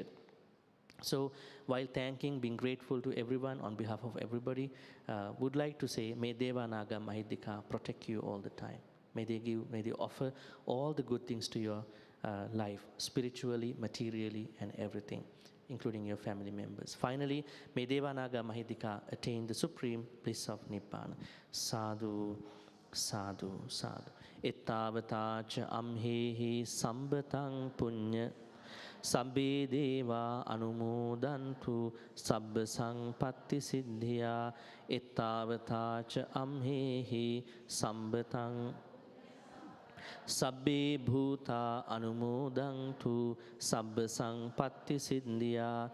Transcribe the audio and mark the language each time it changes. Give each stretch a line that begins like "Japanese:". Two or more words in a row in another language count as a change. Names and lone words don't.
English: So while thanking, being grateful to everyone on behalf of everybody, would like to say, may Devanaga Mahidika protect you all the time. May they offer all the good things to your life, spiritually, materially, and everything, including your family members. Finally, may Devanaga Mahidika attain the supreme bliss of Nibbana.
Pali: Sadhu, sadhu, sadhu. Ittavatacha amhehi sambatang punya sabbe deva anumodantu sabba sangpatti siddhya. Ittavatacha amhehi sambatang sabbe bhuta anumodantu sabba sangpatti siddhya.